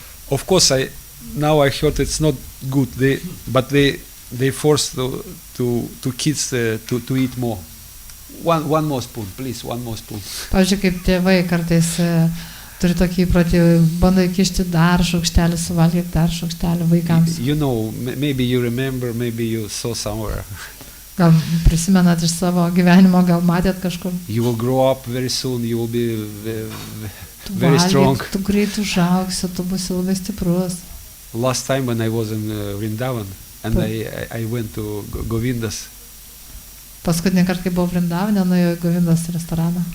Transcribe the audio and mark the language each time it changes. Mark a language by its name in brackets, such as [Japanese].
[English] Of course, now I heard it's not good. But they force to kids to eat more. One more spoon, please. One more spoon. [Lithuanian] Pavyzdžiui, kaip tėvai kartais turi tokį įprotį, bando įkišti dar šaukštelį, suvalgyti dar šaukštelį vaikams. [English] You know, maybe you remember, maybe you saw somewhere. [Lithuanian] Gal prisimenat iš savo gyvenimo, gal matėt kažkur. [English] You will grow up very soon. You will be very strong. [Lithuanian] Tu greit užaugsi, tu būsi labai stiprus. [English] Last time when I was in Vrindavan and I went to Govindas. [Lithuanian] Paskutinį kartą, kai buvau Vrindavane, nuėjau į Govindos restoraną.